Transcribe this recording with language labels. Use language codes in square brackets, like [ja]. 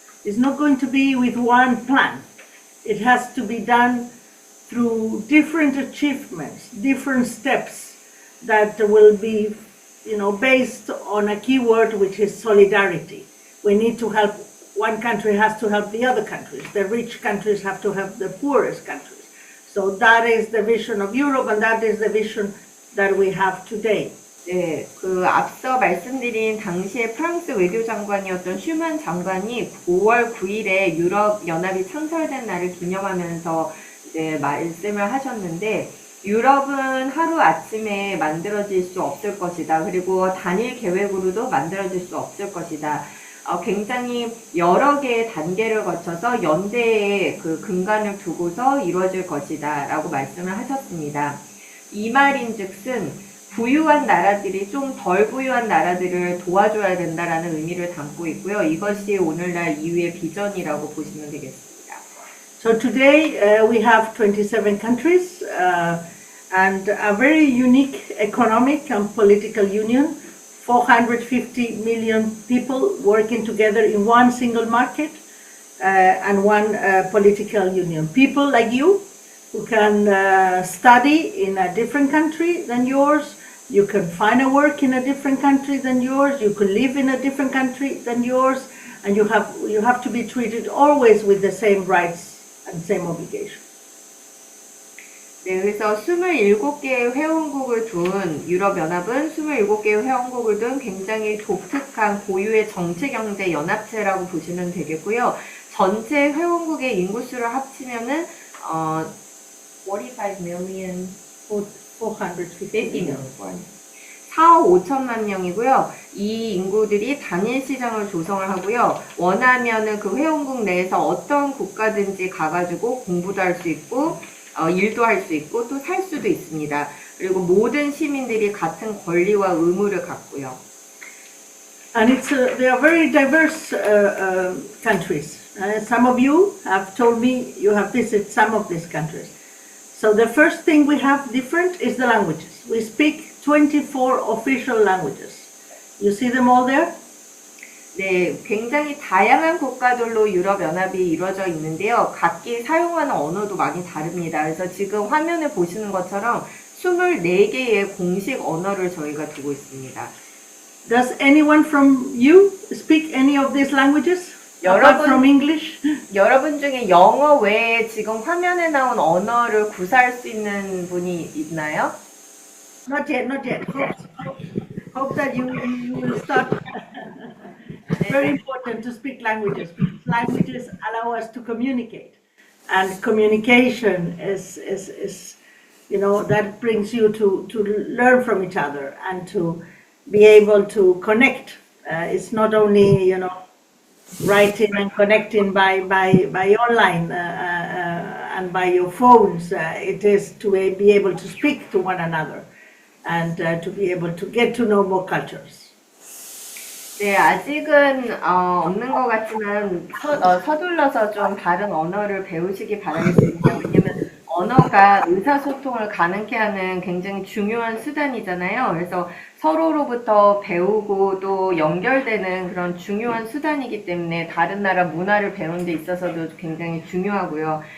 [en] It's not going to be with one plan. It has to be done through different achievements, different steps that will be, based on a key word, which is solidarity. We need to help. One country has to help the other countries. The rich countries have to help the poorest countries. So that is the vision of Europe, and that is the vision that we have today. [ko] 네, 앞서 말씀드린 당시에 프랑스 외교장관이었던 슈만 장관이 5월 9일에 유럽연합이 창설된 날을 기념하면서 이제 말씀을 하셨는데, 유럽은 하루아침에 만들어질 수 없을 것이다. 그리고 단일 계획으로도 만들어질 수 없을 것이다. 굉장히 여러 개의 단계를 거쳐서 연대의 근간을 두고서 이루어질 것이다 라고 말씀을 하셨습니다. 이 말인즉슨 부유한 나라들이 좀 덜 부유한 나라들을 도와줘야 된다라는 의미를 담고 있고요. 이것이 오늘날 EU의 비전이라고 보시면 되겠습니다. [en] So today we have 27 countries and a very unique economic and political union. 450 million people working together in one single market and one political union. People like you who can study in a different country than yours, you can find a work in a different country than yours, you can live in a different country than yours, and you have to be treated always with the same rights and same obligations. [ko] 네, 그래서 27개의 회원국을 둔 유럽연합은 27개의 회원국을 둔 굉장히 독특한 고유의 정치경제 연합체라고 보시면 되겠고요. 전체 회원국의 인구수를 합치면은 [en] 45 million, 450 million. [ko] 4억 5천만 명이고요. 이 인구들이 단일 시장을 조성을 하고요. 원하면은 그 회원국 내에서 어떤 국가든지 가가지고 공부도 할 수 있고, 일도 할 수 있고, 또 살 수도 있습니다. 그리고 모든 시민들이 같은 권리와 의무를 갖고요. [en] And they are very diverse countries. Some of you have told me you have visited some of these countries. So the first thing we have different is the languages. We speak 24 official languages. You see them all there? [ko] 네, 굉장히 다양한 국가들로 유럽연합이 이루어져 있는데요. 각기 사용하는 언어도 많이 다릅니다. 그래서 지금 화면을 보시는 것처럼 24개의 공식 언어를 저희가 두고 있습니다. [en] Does anyone from you speak any of these languages? Apart from English? [ko] 여러분 중에 영어 외에 지금 화면에 나온 언어를 구사할 수 있는 분이 있나요? [en] Not yet, not yet. Hope that you will start. It's very important to speak languages because languages allow us to communicate. And communication is that brings you to learn from each other and to be able to connect. It's not only, writing and connecting by online and by your phones. It is to be able to speak to one another and to be able to get to know more cultures. [ko] 네, 아직은 없는 것 같지만 서둘러서 좀 다른 언어를 배우시기 바라겠습니다. 왜냐면 언어가 의사소통을 가능케 하는 굉장히 중요한 수단이잖아요. 그래서 서로로부터 배우고 또 연결되는 그런 중요한 수단이기 때문에 다른 나라 문화를 배우는 데 있어서도 굉장히 중요하고요.